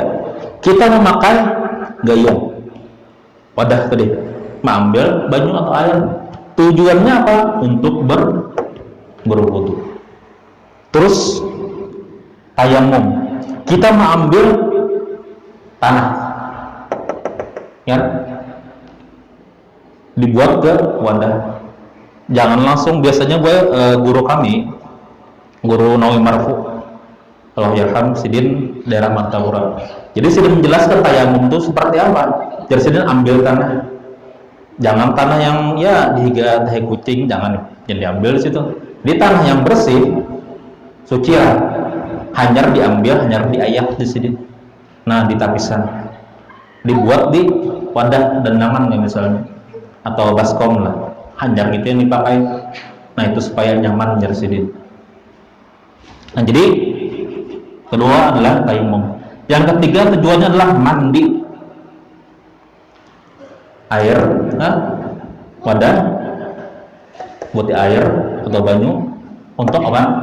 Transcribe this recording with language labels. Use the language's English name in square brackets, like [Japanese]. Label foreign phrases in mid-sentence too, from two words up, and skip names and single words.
[Indonesian] Kita memakai gayung, wadah tadi, mengambil banyu atau air. Tujuannya apa? Untuk berwudu. Terus tayamum, kita mengambil tanah, ya, dibuat ke wadah. Jangan langsung, biasanya guru kami, guru Nawi Marfu, [Arabic] الله يرحم, [Indonesian] Sidin daerah Martapura. Jadi Sidin menjelaskan tayamum itu seperti apa. Jadi Sidin ambil tanah, jangan tanah yang ya dihiga tahi kucing, jangan diambil di situ. Di tanah yang bersih, suci lah, hanyar diambil, hanyar diayak di sini. Nah, ditapisan, dibuat di wadah dendangan misalnya, atau baskom lah, hanyar gitu yang dipakai. Nah, itu supaya nyaman jersidin. Nah, jadi kedua adalah tayamum. Yang ketiga tujuannya adalah mandi. Air, wadah, buat air atau banyu untuk apa?